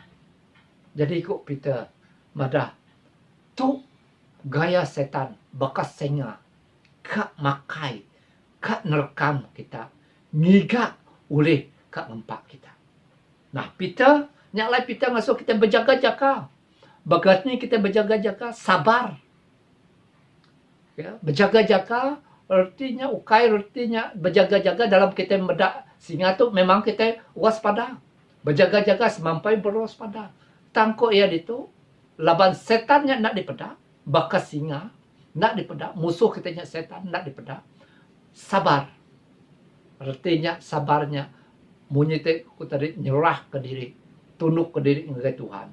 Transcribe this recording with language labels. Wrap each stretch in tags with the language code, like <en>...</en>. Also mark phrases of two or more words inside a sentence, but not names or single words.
<iba>Jadi ikut Peter madah tu gaya setan bekas senga kak makai kak nerekam kita ngigak oleh kak ngempak kita. Nah Peter nyaklai Peter ngasuh kita berjaga-jaga. Bagas ni kita berjaga-jaga sabar. Ya, berjaga-jaga artinya ukai artinya berjaga-jaga dalam kita medak singa tu memang kita waspada. Berjaga-jaga semampai berwaspada. Tangkuk ia itu laban setannya nak dipedak, bakas singa nak dipedak, musuh kitanya setan nak dipedak. Sabar. Artinya sabarnya munyite ku tadi nyerah ke diri, tunduk ke diri ke Tuhan.</iba>